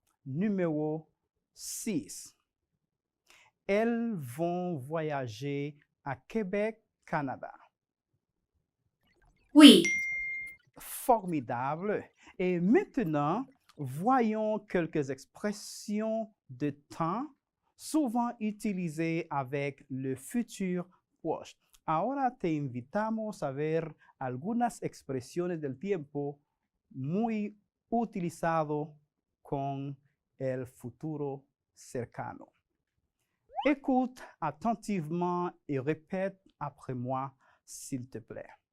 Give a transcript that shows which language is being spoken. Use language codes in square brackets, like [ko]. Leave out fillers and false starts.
[fr] Numéro 6. Elles vont voyager à Québec, Canada. Oui. Formidable. Et maintenant, voyons quelques expressions de temps souvent utilisées avec le futur proche. [es] Ahora te invitamos a ver algunas expresiones del tiempo muy utilizado con el futuro cercano. [fr] Écoute attentivement et répète après moi, s'il te plaît.